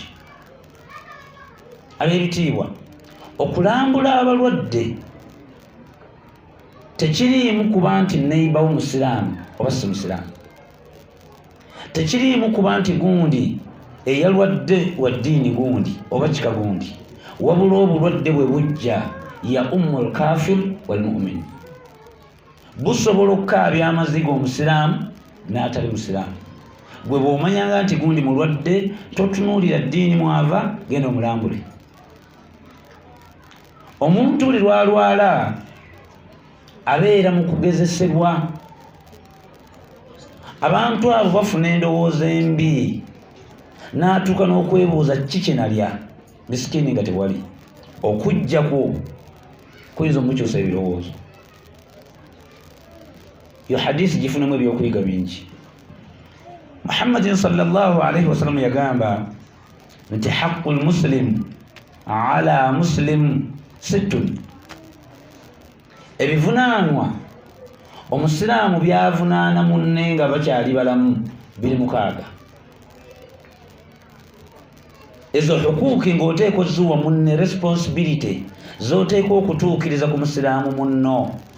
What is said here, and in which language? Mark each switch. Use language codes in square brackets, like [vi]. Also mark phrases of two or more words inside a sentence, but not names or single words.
[lg] Ab'ebitiibwa, okulambula abalwadde tekiriimu kuba nti neiba w'omusiraamu oba si musiraamu, tekiriimu kuba nti gundi eyalwadde wa ddiini gundi oba kika gundi, wabula obulwadde bwe bujja [ar] يعم الكافر والمؤمن, [lg] busobola okukaabya amaziga omusiraamu n'atali musiraamu. Gwe bw'omanyanga nti gundi mulwadde, totunuulira ddiini mwava, genda omulambule. Omuntu buli lwalwala abeera mu kugezesebwa. Abantu abo bafuna endowooza embi, n'atuuka n'okwebuuza kiki kye nalya, misikini nga tewali. Okujjako kuyinza omukyusa ebirowoozo. Yo hadisi gifunemu ebyokuyiga bingi. Muhammadin [ar] صلى الله عليه وسلم [lg] yagamba nti [ar] حق المسلم على المسلم ست, [lg] ebivunaanwa omusiraamu byavunaana munne nga bakyali balamu biri 6. ezo hukuuki ng'oteeka oziwa munne, responsibility z'oteeka okutuukiriza ku musiraamu munno.